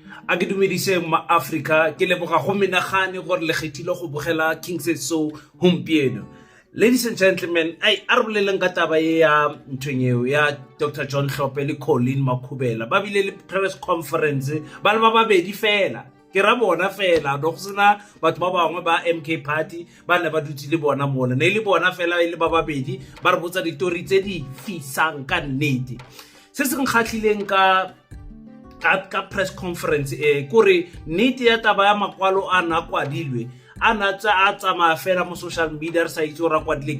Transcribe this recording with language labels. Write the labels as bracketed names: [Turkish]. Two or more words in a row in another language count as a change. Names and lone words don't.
[Tswana] a ke dumedise ma Africa ke leboga go menagane gore le kgethile go bogela King Said So gompieno. [English] Ladies and gentlemen, [Tswana] a re boleleng ka taba ya ntweng ya Dr John Hlophe le Colin Makhubela ba bile le [English] press conference [Tswana] ba le ba babedi fela ke ra bona fela do go sena batho ba bangwe ba MK party ba ne ba dutse le bona mona ne le bona fela ile ba babedi ba re botsa ditori tse di fisang ka nnete se se nkgatlhileng ka [English] press conference [Tswana] kore nnete ya taba ya makwalo a na kwadilwe a tsamaya fela mo [English] social media [Tswana] re sa itse ra kwadile